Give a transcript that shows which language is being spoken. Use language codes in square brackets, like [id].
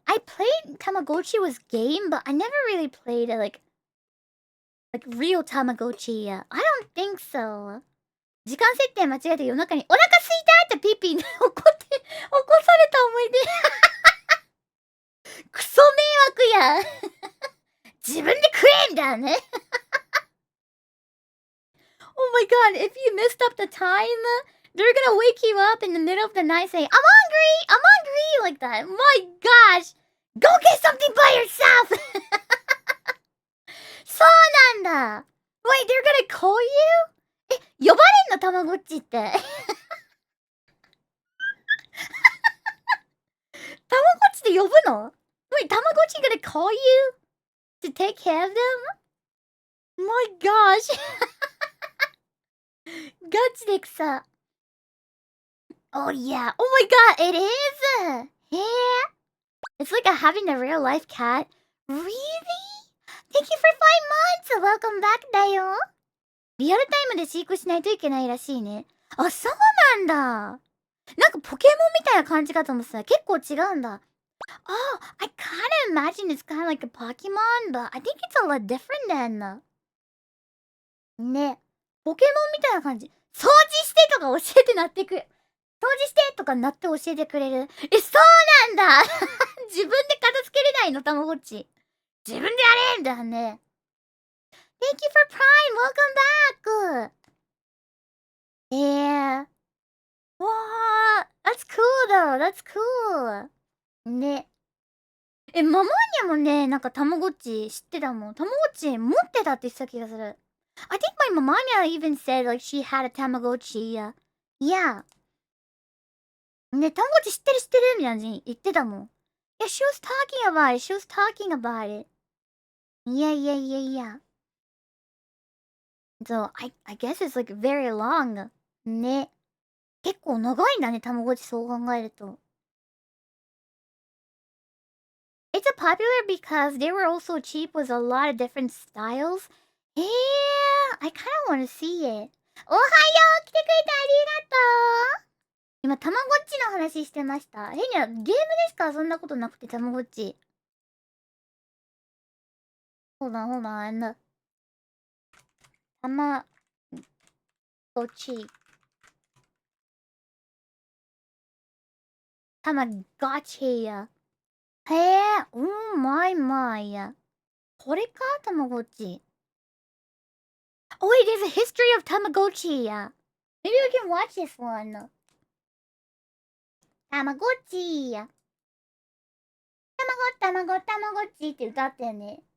[en] I played Tamagotchi with game, but I never really played like real Tamagotchi. I don't think so. [ja] 時間設定間違えて夜中にお腹すいたってピーピー起こされた思い出。クソ迷惑や。自分で食えみたいなね。 [en] Oh my god, if you messed up the time, they're gonna wake you up in the middle of the night saying, I'm hungry, like that. My gosh, go get something by yourself! [ja] そうなんだ。 [en] Wait, they're gonna call you? [ja] 呼ばれんのたまごっちって。たまごっちで呼ぶの [en] Wait, [ja] たまごっち [en] gonna call you? To take care of them? My gosh. [ja] ガチで草。 [en] Oh yeah. Oh my god, it is! Yeah. It's like having a real life cat. Really? Thank you for 5 months! Welcome back [ja] だよ。リアルタイムで飼育しないといけないらしいね。あ、そうなんだ。なんかポケモンみたいな感じかと思ってた。結構違うんだ。 [en] Oh, I kinda imagine it's kinda like a Pokemon, but I think it's a lot different then. [ja] ね。ポケモンみたいな感じ。掃除してとか教えてなってくる。掃除してとかなって教えてくれる。そうなんだ。自分で片付けれないの、たまごっち。自分でやれんだね。 [en] Thank you for Prime! Welcome back! Yeah. Wow, that's cool though. That's cool. ね。 [ja] ママニャもね、なんかたまごっち知ってたもん。たまごっち持ってたって言ってた気がする。 [en] I think my mamanya even said like she had a Tamagotchi. Yeah. [ja] ね、たまごっち知ってるみたいな感じに言ってたもん。 [en] Yeah, she was talking about it. Yeah. So I guess it's like very long. [ja] ね。結構長いんだね、たまごっちそう考えると。 [en] It's a popular because they were also cheap with a lot of different styles. Yeah, I kind of want to see it. [ja] おはよう来てくれてありがとう。今、たまごっちの話してました。ヘニャ、ゲームでしか遊んだことなくて、たまごっち。 [en] Hold on, hold on. [ja] たまごっち。たまごっちや。へえ、my my. これかたまごっち。 [en] Oh wait, there's a history of Tamagotchi. Maybe we can watch this one. Tamagotchi. [ja] Tamagotchi って歌ったよね。